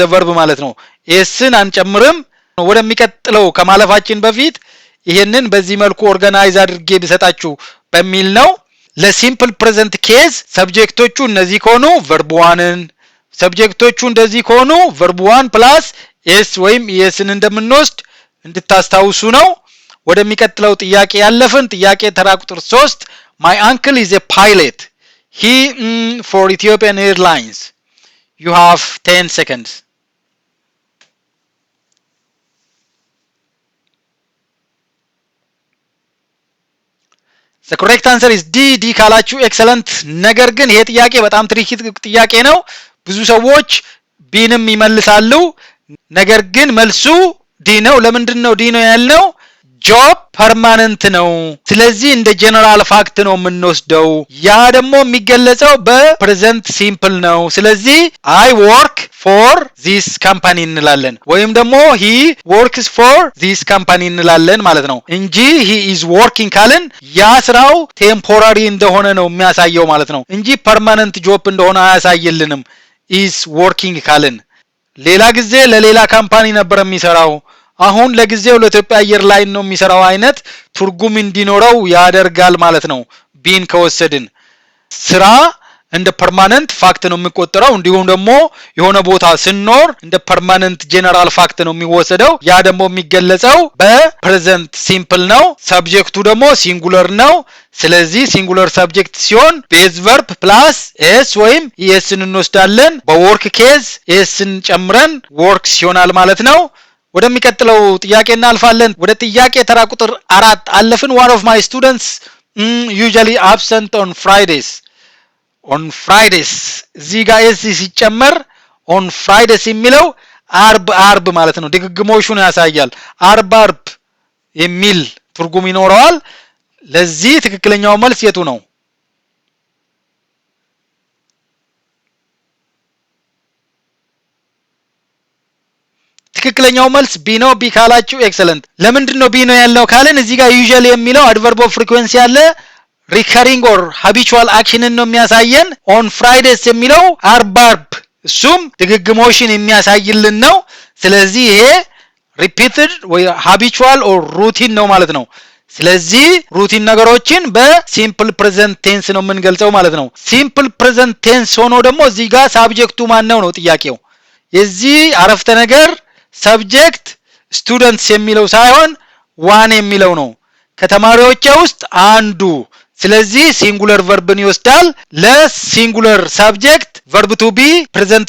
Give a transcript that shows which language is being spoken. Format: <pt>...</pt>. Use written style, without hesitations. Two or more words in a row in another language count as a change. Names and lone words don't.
<am>ቨርብ ማለት ነው። ኤስን አንጨምርም። ወደሚቀጥለው ከማለፋችን በፊት ይሄንን በዚህ መልኩ ኦርጋናይዝ አድርጌ ብሰጣችሁ በሚል ነው።</am> <en>ለsimple present case</en> <am>ሰብጀክቶቹ እነዚህ ከሆኑ</am> <en>verb oneን፣</en> <am>ሰብጀክቶቹ እንደዚህ ከሆኑ</am> <en>verb one plus s</en> <am>ወይም ኤስን እንደምንወስድ እንድታስታውሱ ነው። ወደሚቀጥለው ጥያቄ ያለፍን። ጥያቄ ተራ ቁጥር 3</am> <en>My uncle is a pilot. He for Ethiopian Airlines. You have 10 seconds. The correct answer is D</en> <am>ካላችሁ ኤክሰለንት። ነገር ግን ይሄ ጥያቄ በጣም ትሪኪ ጥያቄ ነው። ብዙ ሰዎች ቢንም ይመልሳሉ። ነገር ግን መልሱ ዲ ነው። ለምንድን ነው ዲ ነው ያልነው?</am> <en>job permanent</en> <am>ነው። ስለዚህ እንደ</am> <en>general fact</en> <am>ነው የምንወስደው። ያ ደግሞ የሚገለጸው</am> <en>በpresent simple</en> <am>ነው። ስለዚህ</am> <en>I work for this company</en> <am>እንላለን ወይም ደግሞ</am> <en>he works for this company</en> <am>እንላለን ማለት ነው እንጂ he</am> <en>is working</en> <am>ካልን ያ ስራው ቴምፖራሪ እንደሆነ ነው የሚያሳየው ማለት ነው እንጂ</am> <en>permanent job</en> <am>እንደሆነ አያሳይልንም</am> <en>is working</en> <am>ካልን። ሌላ ጊዜ ለሌላ ካምፓኒ ነበር የሚሰራው፣ አሁን ለጊዜው ለኢትዮጵያ አየር ላይን ነው የሚሰራው አይነት ትርጉም እንዲኖረው ያደርጋል ማለት ነው። ቢን ከወሰድን ስራ እንደ</am> <en>permanent fact</en> <am>ነው የሚቆጠረው። እንዲሁም ደግሞ የሆነ ቦታ ስንኖር እንደ</am> <en>permanent general fact</en> <am>ነው የሚወሰደው። ያ ደግሞ የሚገለጸው</am> <en>በpresent simple</en> <am>ነው። ሰብጀክቱ ደግሞ ሲንጉለር ነው። ስለዚህ</am> <en>singular subject</en> <am>ሲሆን</am> <en>base verb plus s</en> <am>ወይም ኤስን እንወስዳለን። በወርክ ኬዝ ኤስን ጨምረን ወርክስ ይሆናል ማለት ነው። ወደሚቀጥለው ጥያቄ እናልፋለን። ወደ ጥያቄ ተራ ቁጥር 4 አለፍን።</am> <en>one of my students usually absent on Fridays. on Fridays</en> <am>እዚህ ጋር ኤስ ሲጨመር</am> <en>on Fridays</en> <am>የሚለው አርብ ማለት ነው። ድግግሞሹን ያሳያል። አርብ የሚል ትርጉም ይኖረዋል። ለዚህ ትክክለኛው መልስ የቱ ነው? ትክክለኛው መልስ ቢ ነው። ቢ ካላችሁ ኤክሰለንት። ለምንድን ነው ቢ ነው ያልነው ካልን እዚህ ጋር usually የሚለው</am> <en>adverb of frequency</en> <am>አለ</am> <en>recurring or habitual actionን</en> <am>ነው የሚያሳየን።</am> <en>on Fridays</en> <am>የሚለው አርብ እሱም ድግግሞሽን የሚያሳይልን ነው። ስለዚህ ይሄ repeated ወይ</am> <en>habitual or routine</en> <am>ነው ማለት ነው። ስለዚህ ሩቲን ነገሮችን</am> <en>በsimple present tense</en> <am>ነው የምንገልጸው ማለት ነው።</am> <en>simple present tense</en> <am>ሆኖ ደግሞ እዚህ ጋር ሳብጀክቱ ማን ነው ጥያቄው። የዚህ አረፍተ ነገር</am> <en>subject students</en> <am>የሚለው ሳይሆን ዋን የሚለው ነው። ከተማሪዎቼ ውስጥ አንዱ። ስለዚህ ሲንጉለር ቨርብን ይወስዳል።</am> <en>ለsingular subject verb to be present</en>